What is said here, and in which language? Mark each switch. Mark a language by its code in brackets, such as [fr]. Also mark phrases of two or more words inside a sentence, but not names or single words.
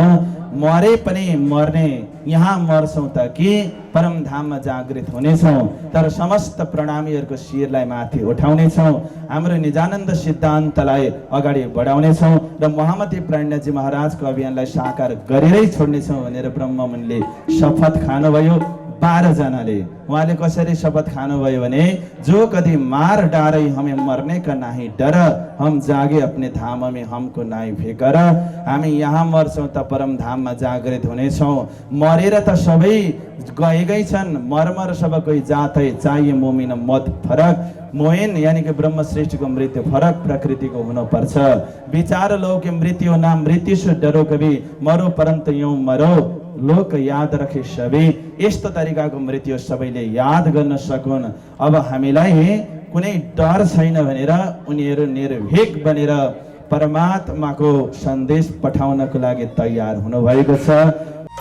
[ne] मरे पनि मर्ने, यहाँ मर्छौँ त कि परमधाममा जागृत हुनेछौँ, तर समस्त प्रणामीहरूको शिरलाई माथि उठाउनेछौँ। हाम्रो निजानन्द सिद्धान्तलाई अगाडि बढाउनेछौँ र महामती प्राणजी महाराजको अभियानलाई साकार गरेरै छोड्नेछौँ भनेर ब्रह्ममुनिले शपथ खानुभयो। 12 जनाले। उहाँले कसरी शपथ खानुभयो भने, [hi] जो कभी मार डारै हमें मरने का नहीं डर, हम जागे अपने धाम में हमको नाई फिकर। [ne] हामी यहाँ मर्छौँ त परम धाममा जागृत हुनेछौँ। मरेर त सबै गएकै छन्, [hi] मरमर सब कोही जातै, चाहिए मोमिन मत फरक। [ne] मोइन [hi] यानी कि [ne] ब्रह्म श्रेष्ठ को मृत्यु फरक प्रकृति को हुनुपर्छ। [hi] विचार लो कि मृत्यु नाम मृत्यु से डरो, कभी मरो परन्तु यूं मरो लोक याद रखे सबै। [ne] यस्तो तरिकाको मृत्यु सबैले याद गर्न सकुन्। अब हामीलाई कुनै डर छैन भनेर उनीहरू निर्भीक बनेर परमात्माको सन्देश पठाउनको लागि तयार हुनुभएको छ।